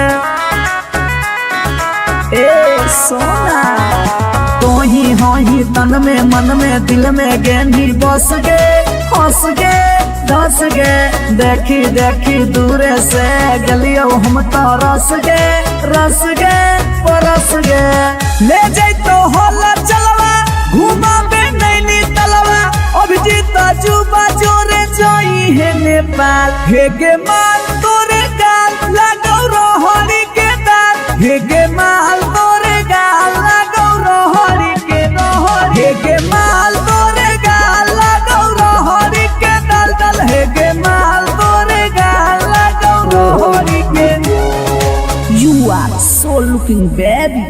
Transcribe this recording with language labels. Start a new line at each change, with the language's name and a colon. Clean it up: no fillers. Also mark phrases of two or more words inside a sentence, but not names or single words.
Angika: ए सोना तो ही हो ही तन में मन में दिल में गेंदी बस गे, हंस गे धंस गे, देखी देखी दूर से गलियो हम तो रस गे परस गे। ले जैतो होला चलवा घुमा बे नैनी तलवा, अभिजीत जुबा जोरे जोई है नेपाल, हेगे माल तोरे गाल लगौ रहरी के दाल, हेगे माल तोरे गाल लगौ रहरी के दाल, हेगे माल तोरे गाल लगौ रहरी के दाल, हेगे माल तोरे गाल लगौ रहरी के।
English: You are so looking baby.